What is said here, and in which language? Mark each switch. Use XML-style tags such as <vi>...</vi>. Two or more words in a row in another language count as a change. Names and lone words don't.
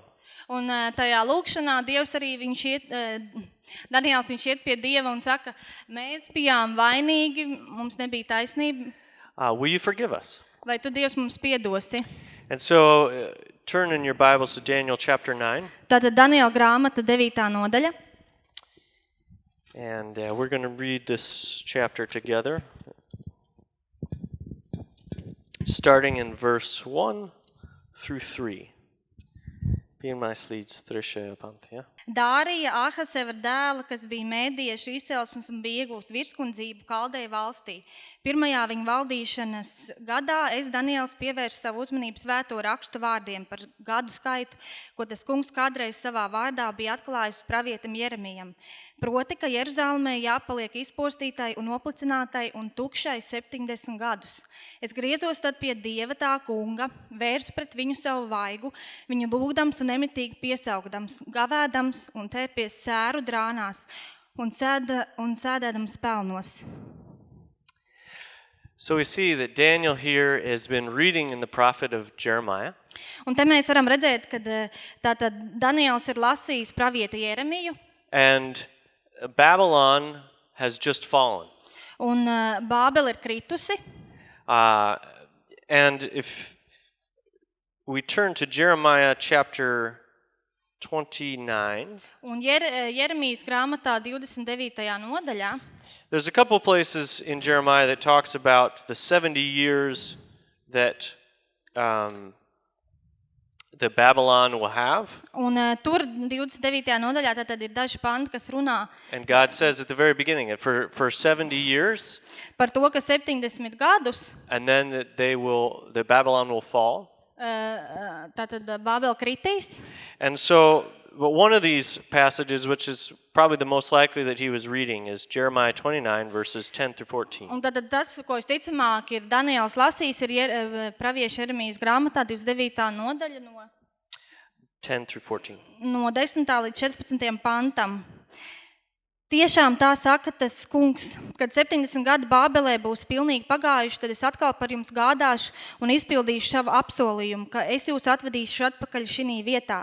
<lv>Un tajā lūgšanā Dievs arī Daniēls iet pie Dieva un saka, mēs bijām vainīgi, mums nebija taisnība.</lv> <en>Will you forgive us?</en> <lv>Vai tu, Dievs, mums piedosi?</lv> <en>And so turn in your Bibles to Daniel chapter 9.</en> <lv>Tātad Daniēla grāmata 9. nodaļa.</lv> <en>And we're going to read this chapter together, starting in verse 1 through 3.</en> <lv>Pirmais līdz 3. pantam, ja? Dārija Ahaseva dēla, kas bija mēdiešu izcelsmes un bija iegūst virskundzību Kaldeju valstī. Pirmajā viņa valdīšanas gadā Daniēls pievērš savu uzmanību svēto rakstu vārdiem par gadu skaitu, ko tas kungs kādreiz savā vārdā bija atklājis pravietam Jeremijam. Proti, ka Jeruzalemē jāpaliek izpostītai un noplicinātai un tukšai 70 gadus. Es griezos tad pie Dieva tā kunga, vērsu pret viņu savu vaigu, viņu lūgdams un nemitīgi piesaugdams, gavēdams un tērpies sēru drānās un sēdēdams pelnos.</lv> <en>So we see that Daniel here has been reading in the prophet of Jeremiah.</en> <lv>Un te mēs varam redzēt, ka tātad Daniēls ir lasījis pravieta Jeremiju.</lv> <en>And Babylon has just fallen.</en> <lv>Un Bābele ir kritusi.</lv> <en>And if we turn to Jeremiah chapter 29,</en> <lv>Un Jeremijas grāmatā 29. nodaļā</lv> <en>there's a couple places in Jeremiah that talks about the 70 years that the Babylon will have.</en> <lv>Un tur 29. nodaļā tad ir daži panti, kas runā</lv> <en>And God says at the very beginning that for 70 years,</en> <lv>par to, ka 70 gadus</lv> <en>and then that the Babylon will fall.</en> <lv>tātad Bābele kritīs.</lv> <en>And so, but one of these passages, which is probably the most likely that he was reading, is Jeremiah 29, verses 10 through 14.</en> <lv>Un tad tas, ko visticamāk ir Daniēls lasījis, ir pravieša Jeremijas grāmatā 29. nodaļa</lv> <en>10 through 14.</en> <lv>no 10. līdz 14. pantam. Tiešām tā saka tas kungs, kad 70 gadi Bābelē būs pilnīgi pagājuši, tad es atkal par jums gādāšu un izpildīšu savu apsolījumu, ka es jūs atvedīšu atpakaļ šī vietā.</lv>